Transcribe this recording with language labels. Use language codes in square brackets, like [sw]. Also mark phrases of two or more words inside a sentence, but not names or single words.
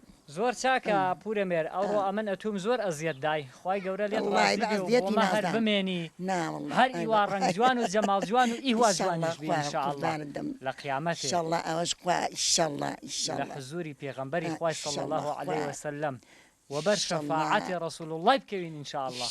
[ckb] زۆر چاکە پورەمێر ئەوڕۆ ئەمن ئەتوم زۆر ئەزیەت دای خی گەورە لێت هەر بمێنی هەر ئیوا ڕەنگ جوان و جەماڵ جوان و ئیوا جوانش لە قیامەت ئەوەش لە حزوری پێغەمبەری خوای [ar] صلی الله عليه وسلم [ckb] وبر [ar] شفاعة رسول الله [ckb] بكوين [ar] إن شاء الله